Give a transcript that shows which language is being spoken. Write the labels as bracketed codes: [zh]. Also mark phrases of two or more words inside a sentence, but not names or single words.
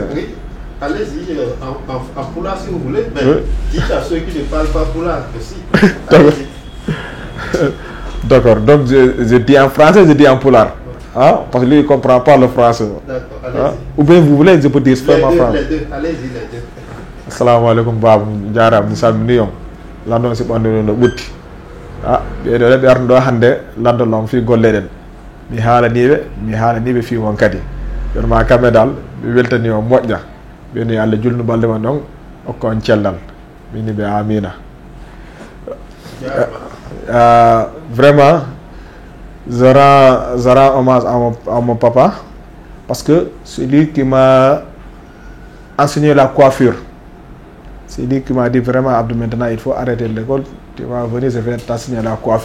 [fr] Oui, allez-y, en poulard si vous voulez, mais dites à ceux qui ne parlent pas poulard aussi. D'accord, donc je dis en français, je dis en poulard. Hein? Parce que lui, il ne comprend pas le français. D'accord, allez-y. Ou bien vous voulez, je peux dire en français. Les deux, allez-y, les deux. [ar] Assalamu alaikum [ff] babu jaram salmini yom lando si bandu no butti be do be arndo hande lando lom fi golle den mi halanibe fi won kadi yor ma kamé dal be weltani o modja be ni Allah julnu balde ma non o ko on cellal mini be amina. [fr] Vraiment je rends hommage à mon papa parce que c'est lui qui m'a enseigné la coiffure. C'est lui qui m'a dit vraiment, Abdou, maintenant il faut arrêter l'école, tu vas venir, je vais t'enseigner la coiffure.